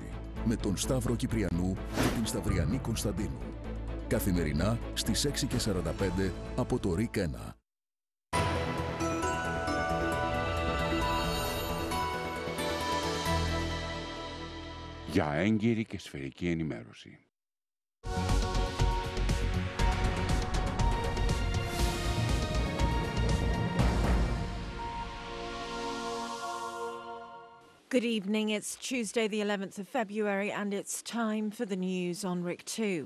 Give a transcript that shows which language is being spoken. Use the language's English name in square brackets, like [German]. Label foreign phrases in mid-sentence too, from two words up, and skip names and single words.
[Greek] Με τον Σταύρο Κυπριανού και την Σταυριανή Κωνσταντίνου. Καθημερινά στις 6:45 από το RIK 1. Για έγκυρη και σφαιρική ενημέρωση. [English] Good evening. It's Tuesday, the 11th of February, and it's time for the news on RIK 2.